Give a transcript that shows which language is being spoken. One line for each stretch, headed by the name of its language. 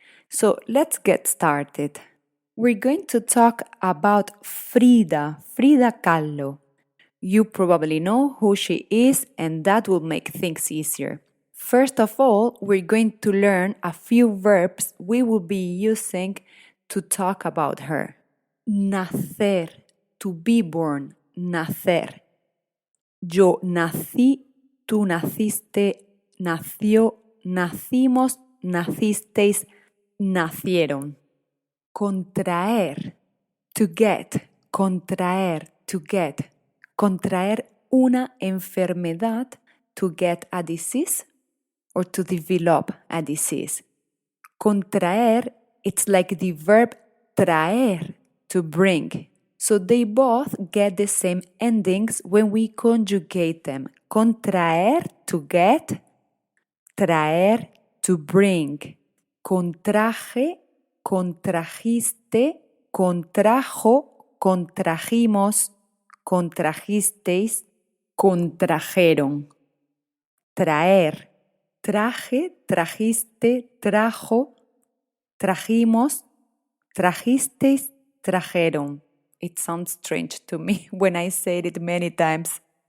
English: So let's get started. We're going to talk about Frida Kahlo. You probably know who she is, and that will make things easier. First of all, we're going to learn a few verbs we will be using to talk about her. Nacer, to be born, nacer.
Spanish: Yo nací, tú naciste, nació, nacimos, nacisteis, nacieron.
English: Contraer, to get, contraer, to get.
Spanish: Contraer una enfermedad,
English: to get a disease or to develop a disease. Contraer, it's like the verb traer, to bring. So they both get the same endings when we conjugate them. Contraer, to get, traer, to bring.
Spanish: Contraje, contrajiste, contrajo, contrajimos, contrajisteis, contrajeron. Traer, traje, trajiste, trajo, trajimos, trajisteis, trajeron.
English: It sounds strange to me when I say it many times.